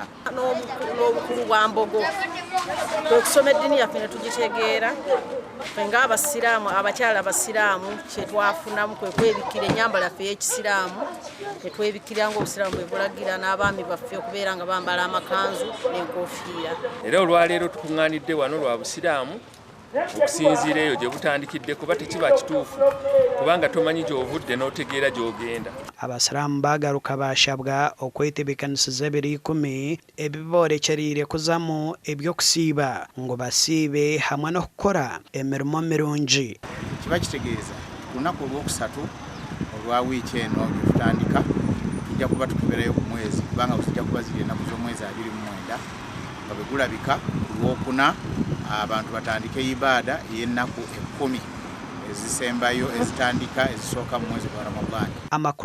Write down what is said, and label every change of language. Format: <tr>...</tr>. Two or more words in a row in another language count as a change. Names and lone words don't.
<lg>N'obukulu bwa Mbogo okusoma eddiini yaffe ne tugitegeera nga abasiraamu abakyala abasiraamu kye twafunamu kwe kwebikira ennyambala yaffe y'ekisiraamu netwebikira ng'obusiraamu bwe bulagira n'abaami baffe okubeera nga bambala amakanzu n'enkofiira. Era olwaleero tukuŋŋaanidde wano lwa busiraamu okusinziira eyo gye butandikidde kuba tekiba kituufu kubanga tomanyi gy'ovudde n'otegeera gy'ogenda.</lg> <nyn>Abasiraamu bagaruka bashabwa okwetebekaniza ebiri 10 ebiboorekyeriire kuzamu eby'okusiiba ngo basiibe hamwe n'okukora emirimo mirungi.</nyn> <lg>Kiba kitegeeza ku lunaku olwokusatu olwa wiiki eno gye tutandika tujja kuba tukuberayo ku mwezi kubanga tujja kuba ziri ennaku z'omwezi 29 nga bwe gulabika ku lwokuna abantu batandike ibaada y'ennaku 10 ezisembayo ezitandika ezisooka mu mwezi gwa Ramadhaani.</lg>